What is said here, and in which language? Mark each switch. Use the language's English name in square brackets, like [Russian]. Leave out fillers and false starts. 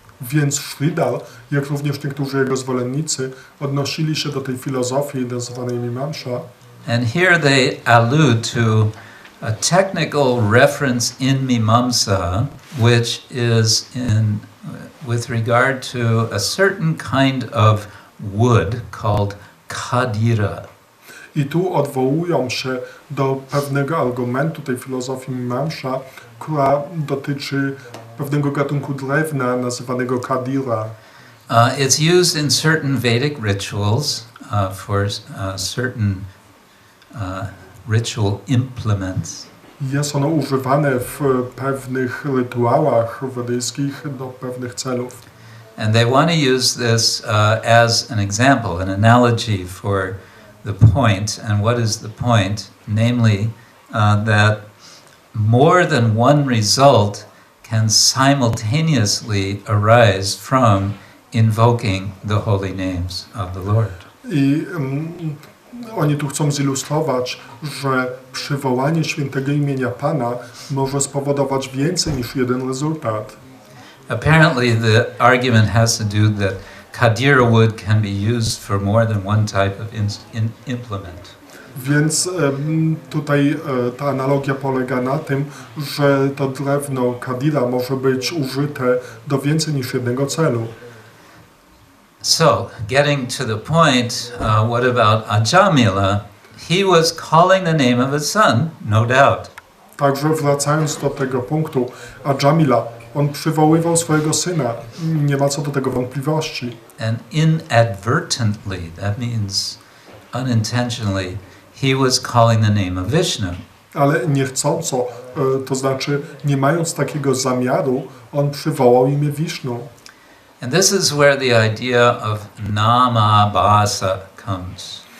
[Polish] Więc Sridhar, jak również niektórzy jego zwolennicy, odnosili się do tej filozofii nazywanej Mimamsa. [English] And here they allude to a technical reference in Mimamsa, which is with regard to a certain kind of wood called kadira. [Polish] I tu odwołują się do pewnego argumentu tej filozofii Mimamsa, która dotyczy pewnego gatunku drewna nazywanego kadira. [English] It's used in certain Vedic rituals for certain ritual implements. [Polish] Jest ono używane w pewnych rytuałach wedyjskich do pewnych celów. [English] And they want to use this as an example, an analogy for the point. And what is the point? Namely, that more than one result can simultaneously arise from invoking the holy names of the Lord. [Polish] I oni tu chcą zilustrować, że przywołanie świętego imienia Pana może spowodować więcej niż jeden rezultat. [English] Apparently the argument has to do that Kadira wood can be used for more than one type of implement. [Polish] Więc tutaj ta analogia polega na tym, że to drewno kadira może być użyte do więcej niż jednego celu. [English] So, getting to the point, what about Ajamila? He was calling the name of his son, no doubt. [Polish] Także wracając do tego punktu, Ajamila, on przywoływał swojego syna, nie ma co do tego wątpliwości. [English] And inadvertently, that means unintentionally, he was calling the name of Vishnu. [Polish] Ale niechcąco, to znaczy nie mając takiego zamiaru, on przywołał imię Wisznu. [English] And this is where the idea of namabhasa comes.